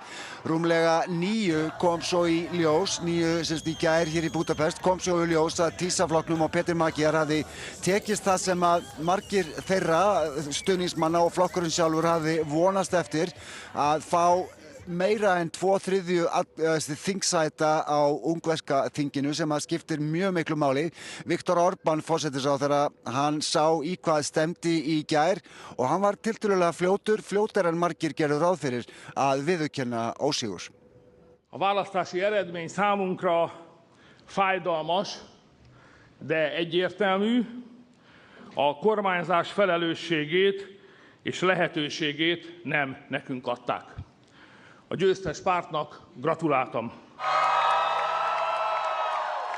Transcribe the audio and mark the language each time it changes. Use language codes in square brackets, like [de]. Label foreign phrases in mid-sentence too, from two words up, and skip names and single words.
[is] Rúmlega 9 kom svo í ljós, 9 í gær hér í Búdapest, kom svo í ljós að TISA-flokknum og Pétur Magyar hafði tekist það sem að margir þeirra stuðningsmanna og flokkurinn sjálfur hafði vonast eftir, að fá meira en 2/3 þingsæta á ungverska þinginu sem að skiptir mjög miklu máli. Viktor Orbán, forsætisráðherra, hann sá í hvað stemdi í gær og hann var tiltölulega fljótari en margir gerðu ráð fyrir að viðurkenna ósigur. [hu] A választási eredmény számunkra fájdalmas, de egyértelmű. A kormányzás felelősségét és lehetőségét nem nekünk adták. A győztes pártnak gratuláltam.